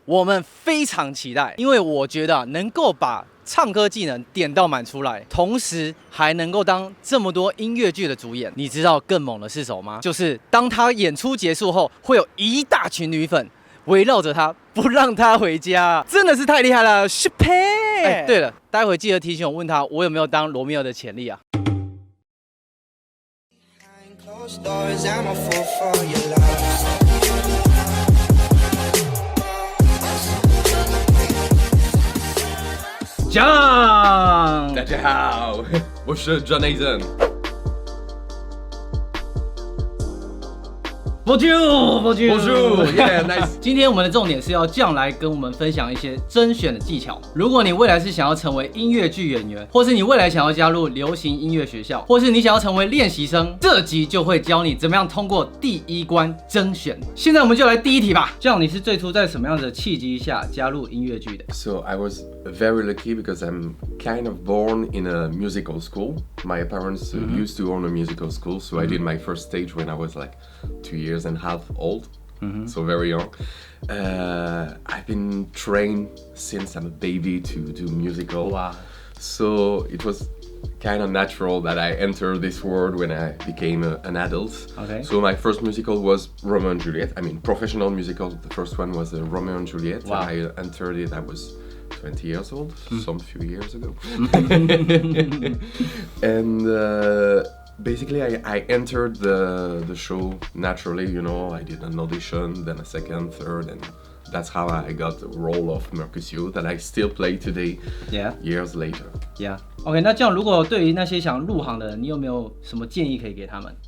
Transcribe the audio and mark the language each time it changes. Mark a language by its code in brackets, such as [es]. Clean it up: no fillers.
[zh] 我们非常期待，因为我觉得能够把唱歌技能点到满出来，同时还能够当这么多音乐剧的主演。你知道更猛的是什么吗？就是当他演出结束后，会有一大群女粉围绕着他，不让他回家，真的是太厉害了 shopee。对了，待会记得提醒我，问他我有没有当罗密欧的潜力啊。 [en] Doors, I'm a fool for your love. John， [zh] 大家好，我是 John Eyzen。 [en] Bonjour， yeah, nice。 [zh] 今天我们的重点是要John来跟我们分享一些甄选的技巧。如果你未来是想要成为音乐剧演员，或是你未来想要加入流行音乐学校，或是你想要成为练习生，这集就会教你怎么样通过第一关甄选。现在我们就来第一题吧。John，你是最初在什么样的契机下加入音乐剧的 [en] So I was very lucky because I'm kind of born in a musical school. My parents used to own a musical school, so I did my first stage when I was like 2 years and a half old, so very young. I've been trained since I'm a baby to do musical. Wow. So it was kind of natural that I entered this world when I became an adult. Okay. So my first musical was Romeo and Juliet. I mean, professional musical. The first one was Romeo and Juliet. Wow. I entered it. I was 20 years old, some few years ago. And basically, I entered the show naturally. You know, I did an audition, then a second, third, and that's how I got the role of Mercutio that I still play today, years later. Yeah. [zh] OK， 那这样如果对于那些想入行的人，你有没有什么建议可以给他们